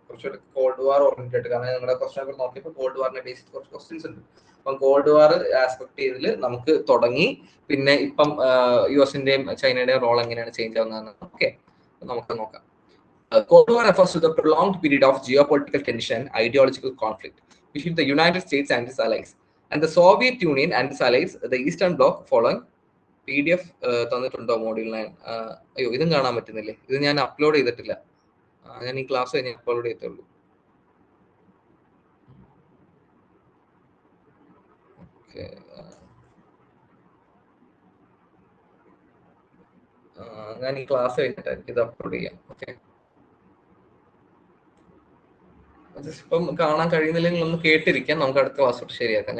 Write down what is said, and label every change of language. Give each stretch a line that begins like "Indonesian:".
Malayalam: കുറച്ചുകൂടെ കോൾഡ് വാർ ഓറിയന്റഡ്, കാരണം നിങ്ങളുടെ ക്വസ്റ്റൻ പേപ്പർ നോക്കിയപ്പോൾ കോൾഡ് വാറിന്റെ ബേസിക് കുറച്ച് ക്വസ്റ്റ്യൻസ് ഉണ്ട്. അപ്പം കോൾഡ് വാർ ആസ്പെക്ട് ചെയ്തതിൽ നമുക്ക് തുടങ്ങി, പിന്നെ ഇപ്പം US-ന്റെയും ചൈനയുടെയും റോൾ എങ്ങനെയാണ് ചേഞ്ച് ആവുന്നതെന്ന് ഓക്കെ നമുക്ക് നോക്കാം.
English: Cold War refers to the prolonged period of geopolitical tension and ideological conflict between the United States and its allies, and the Soviet Union and its allies, the Eastern Bloc, following
Malayalam: PDF തന്നിട്ടുണ്ടോ module 9? അയ്യോ, ഇതും കാണാൻ പറ്റുന്നില്ലേ? ഇത് ഞാൻ upload ചെയ്തിട്ടില്ല. ഞാൻ ഈ class കഴിഞ്ഞ് അപ്ലോഡ് ചെയ്തിട്ടുള്ളൂ. ഞാൻ ഈ ക്ലാസ് കഴിഞ്ഞിട്ട് ഇത് അപ്ലോഡ് ചെയ്യാം. ഓക്കെ, ഇപ്പം കാണാൻ കഴിയുന്നില്ലെങ്കിൽ ഒന്ന് കേട്ടിരിക്കാം, നമുക്ക് അടുത്ത ക്ലാസ് തൊട്ട് ശരിയാക്കാം.